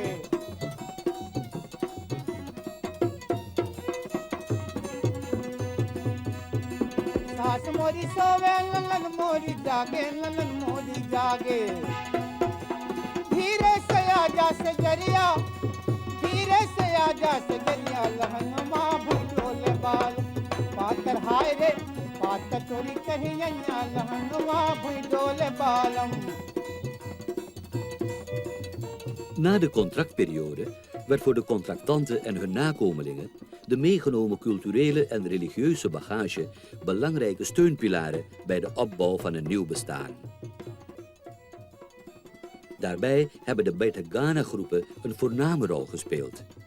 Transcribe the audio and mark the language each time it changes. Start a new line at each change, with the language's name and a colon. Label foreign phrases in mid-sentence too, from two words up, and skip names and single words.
Bhojpuri: सास मोरी सोवे ननद मोरी जागे, ननद मोरी जागे। धीरे से आजा से गरिया, धीरे से आजा से गरिया। लहंगमा भुई डोले बाल, पातर हाय रे पातर चोरी कहीं अन्या लहंगवा भुई डोले बालम।
Dutch: Na de contractperiode werd voor de contractanten en hun nakomelingen de meegenomen culturele en religieuze bagage belangrijke steunpilaren bij de opbouw van een nieuw bestaan. Daarbij hebben de Beit Ghana-groepen een voorname rol gespeeld.